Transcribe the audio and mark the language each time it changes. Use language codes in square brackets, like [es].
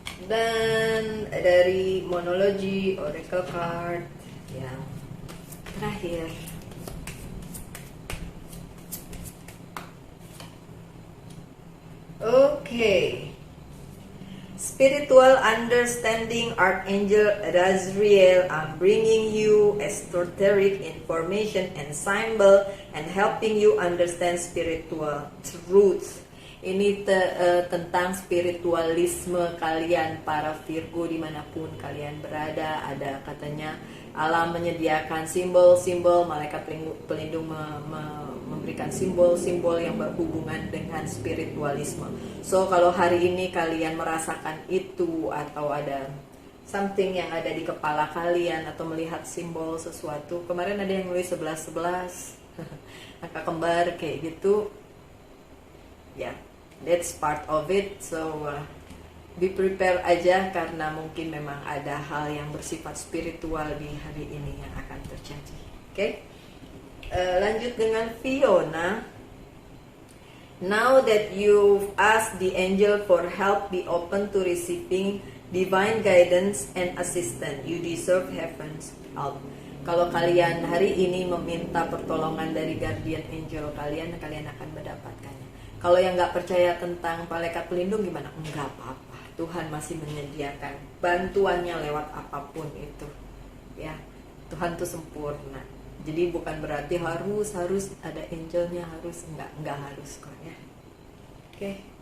[id] Dan dari monologi oracle card yang terakhir, oke. [en] Spiritual understanding, Archangel Razriel, I'm bringing you esoteric information and symbol and helping you understand spiritual truths. [id] Ini tentang spiritualisme kalian para Virgo dimanapun kalian berada. Ada katanya alam menyediakan simbol-simbol, malaikat pelindung memberikan simbol-simbol yang berhubungan dengan spiritualisme. So kalau hari ini kalian merasakan itu, atau ada something yang ada di kepala kalian, atau melihat simbol sesuatu, kemarin ada yang nulis 11-11 angka kembar kayak gitu ya, [en] that's part of it. So be prepare [id] aja, karena mungkin memang ada hal yang bersifat spiritual di hari ini yang akan terjadi. Oke? Lanjut dengan Fiona. [en] Now that you've asked the angel for help, be open to receiving divine guidance and assistance. You deserve heaven's help. [id] Kalau kalian hari ini meminta pertolongan dari guardian angel kalian, kalian akan mendapatkannya. Kalau yang nggak percaya tentang malaikat pelindung gimana? Enggak apa-apa. Tuhan masih menyediakan bantuannya lewat apapun itu. Ya, Tuhan tuh sempurna. Jadi bukan berarti harus ada angelnya, enggak harus kok ya. Oke.